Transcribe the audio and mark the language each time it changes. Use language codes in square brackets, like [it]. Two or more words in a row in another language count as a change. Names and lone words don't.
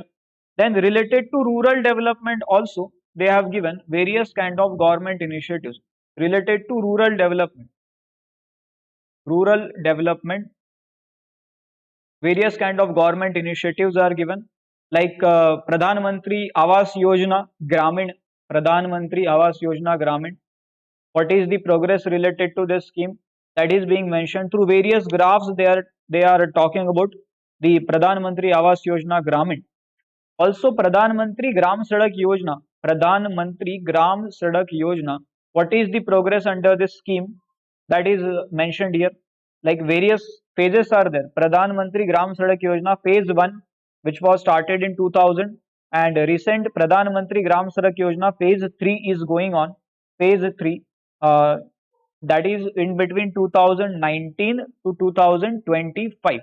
[en] Then related to rural development also, they have given various kind of government initiatives related to rural development. Rural development, various kind of government initiatives are given like Pradhan Mantri Awas Yojana Gramin, Pradhan Mantri Awas Yojana Gramin. What is the progress related to this scheme? That is being mentioned through various graphs. They are talking about the Pradhan Mantri Awas Yojana Gramin. Also Pradhan Mantri Gram Sadak Yojana. Pradhan Mantri Gram Sadak Yojana. What is the progress under this scheme? That is mentioned here. Like various phases are there. Pradhan Mantri Gram Sadak Yojana phase 1, which was started in 2000, and recent Pradhan Mantri Gram Sadak Yojana phase 3 is going on. Phase 3, that is in between 2019 to 2025.